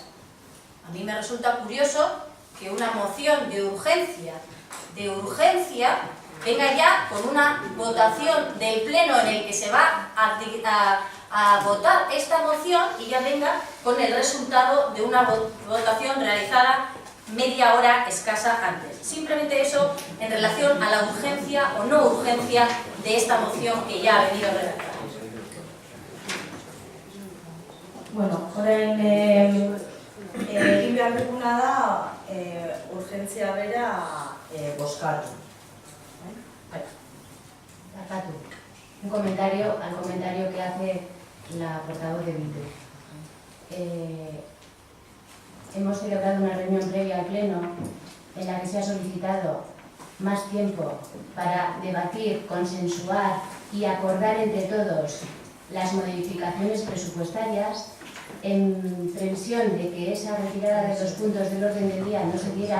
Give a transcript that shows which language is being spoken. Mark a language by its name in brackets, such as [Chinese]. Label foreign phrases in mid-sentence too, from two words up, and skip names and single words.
[Spanish] A mí me resulta curioso que una moción de urgencia venga ya con una votación del pleno en el que se va a votar esta moción y ya venga con el resultado de una votación realizada media hora escasa antes. Simplemente eso en relación a la urgencia o no urgencia de esta moción que ya ha venido redactada. [Basque] Bueno, orain egin behar duguna da urgentzia bera bozkatu. [Spanish] Un comentario al comentario que hace la portavoz de Bildu. Hemos celebrado una reunión previa al pleno en la que se ha solicitado más tiempo para debatir, consensuar y acordar entre todos las modificaciones presupuestarias, en previsión de que esa retirada de 2 puntos del orden del día no se diera.